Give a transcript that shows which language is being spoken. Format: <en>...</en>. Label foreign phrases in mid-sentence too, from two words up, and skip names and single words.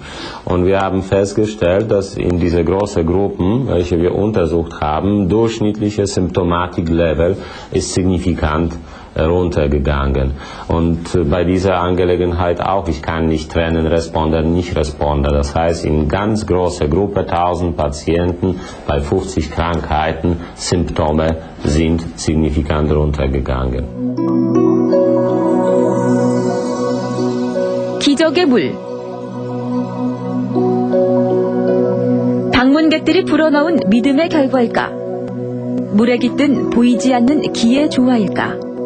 <de>Und wir haben festgestellt, dass in diese großen Gruppen, welche wir untersucht haben, durchschnittliche Symptomatiklevel ist signifikant runtergegangen. Und bei dieser Angelegenheit auch, ich kann nicht trennen Responder, Nicht-Responder. Das heißt, in ganz großer Gruppe, 1000 Patienten, bei 50 Krankheiten, Symptome sind signifikant runtergegangen.</de> <ko>기적의 물. 방문객들이 불어넣은 믿음의 결과일까? 물에 깃든 보이지 않는 기의 조화일까?</ko>